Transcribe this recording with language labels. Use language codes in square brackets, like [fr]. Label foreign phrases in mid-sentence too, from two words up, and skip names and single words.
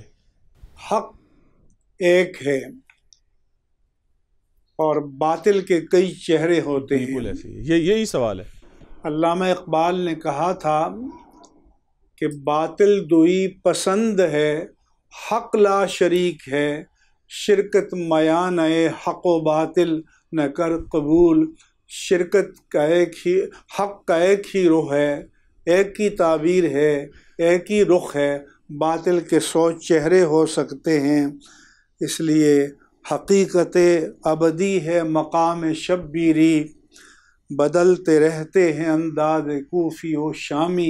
[ur] حق ایک ہے اور باطل کے کئی چہرے ہوتے ہیں۔ بالکل ایسے یہی سوال ہے۔ علامہ اقبال نے کہا تھا کہ باطل دوئی پسند ہے، حق لا شریک ہے، شرکت میان حق و باطل نہ کر قبول۔ شرکت کا ایک ہی حق کا ایک ہی رخ ہے، ایک کی تعبیر ہے، ایک ہی رخ ہے، باطل کے 100 چہرے ہو سکتے ہیں۔ اس لیے حقیقت ابدی ہے مقام شبیری، بدلتے رہتے ہیں انداز کوفی و شامی۔